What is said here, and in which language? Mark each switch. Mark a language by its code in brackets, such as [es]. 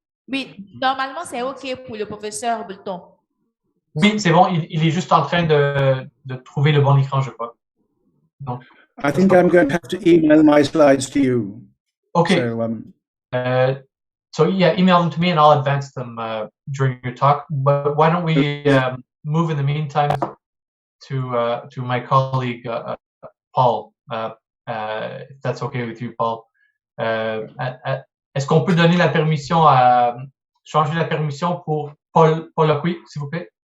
[fr] Oui, normalement, c'est OK pour le professeur Bolton. Oui, c'est bon, il est juste en train de trouver le bon écran, je crois. Donc, [en] I think I'm going to have to email my slides to you. Okay. So yeah, email them to me and I'll advance them during your talk. But why don't we move in the meantime to my colleague Paul, if that's okay with you, Paul. [fr] Est-ce qu'on peut donner la permission changer la permission pour Paul Ocui, s'il vous plaît?